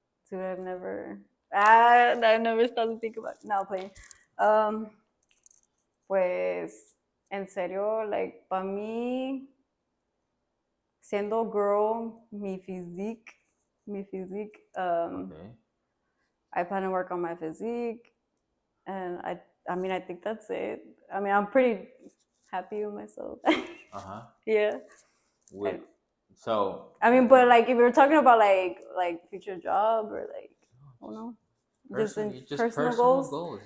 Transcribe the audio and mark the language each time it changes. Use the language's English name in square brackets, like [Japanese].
[English] Dude, I've never started to think about now playing. [Spanish] Pues, en serio, like, para mí, siendo girl, mi physique, [English] Okay. I plan to work on my physique, and I mean, I think that's it. I mean, I'm pretty happy with myself. Uh-huh. Yeah. So I mean, but like, if you're talking about like future job or like, I don't know, just personal goals.